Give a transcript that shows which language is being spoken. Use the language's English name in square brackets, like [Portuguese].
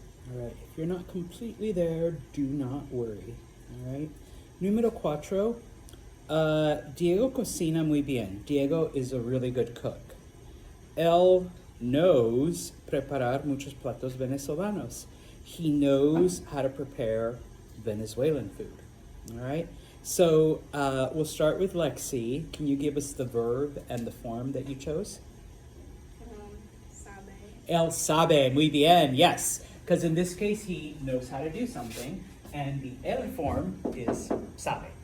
[English] All right, if you're not completely there, do not worry. All right. [Spanish] Número cuatro. Diego cocina muy bien. [English] Diego is a really good cook. [Spanish] Él [English] knows [Spanish] preparar muchos platos venezolanos. [English] He knows how to prepare Venezuelan food. All right. So we'll start with Lexi. Can you give us the verb and the form that you chose? [Spanish] Sabe. Él sabe muy bien. [English] Yes, because in this case he knows how to do something, and the él form is sabe.